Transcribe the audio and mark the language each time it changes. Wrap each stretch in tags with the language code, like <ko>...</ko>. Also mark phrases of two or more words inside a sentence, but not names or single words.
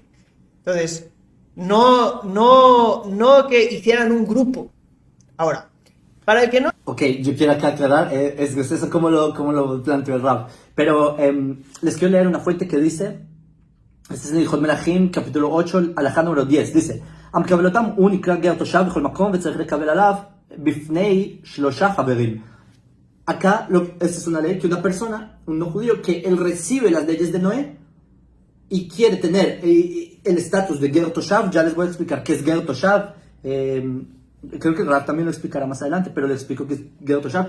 <es>Entonces, no que hicieran un grupo. Ahora, para el que no... Ok, yo quiero acá aclarar, es gracioso como lo planteó el Rab, pero les quiero leer una fuente que dice, este es en Hilchot Melachim, capítulo 8, alajá número 10, dice,</es> <he>אם קבלתם הוא נקרא גר תושב בכל מקום וצריך לקבל עליו בפני 3 חברים.</he> <es>Acá, esta es una ley que una persona, un no judío, que él recibe las leyes de Noé y quiere tener el estatus de</es> <he>גר תושב.</he> <es>Ya les voy a explicar qué es</es> <he>גר תושב.</he> <es>Creo que Rab también lo explicará más adelante, pero les explico qué es</es> <he>גר תושב.</he>